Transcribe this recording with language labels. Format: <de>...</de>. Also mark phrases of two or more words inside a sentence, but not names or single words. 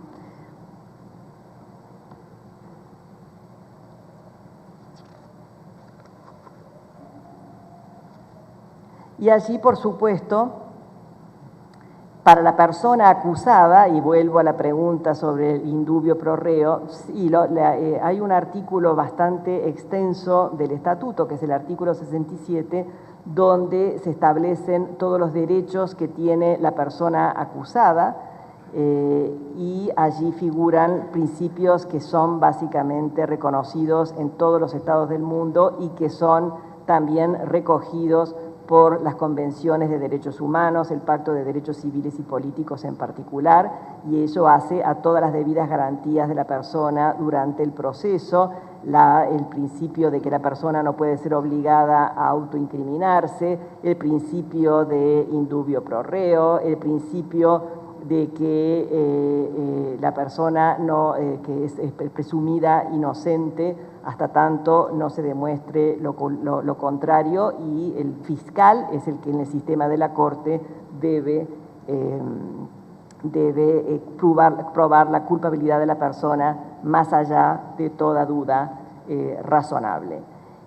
<es>Y allí, por supuesto, para la persona acusada, y vuelvo a la pregunta sobre el</es> <la>in dubio pro reo,</la> <es>sí, hay un artículo bastante extenso del estatuto, que es el artículo 67, donde se establecen todos los derechos que tiene la persona acusada, y allí figuran principios que son básicamente reconocidos en todos los estados del mundo y que son también recogidos por las convenciones de derechos humanos, el Pacto de Derechos Civiles y Políticos en particular, y eso hace a todas las debidas garantías de la persona durante el proceso, el principio de que la persona no puede ser obligada a autoincriminarse, el principio de</es> <la>in dubio pro reo,</la> <es>el principio de que la persona que es presumida inocente hasta tanto no se demuestre lo contrario, y el fiscal es el que en el sistema de la Corte debe probar la culpabilidad de la persona más allá de toda duda razonable.</es>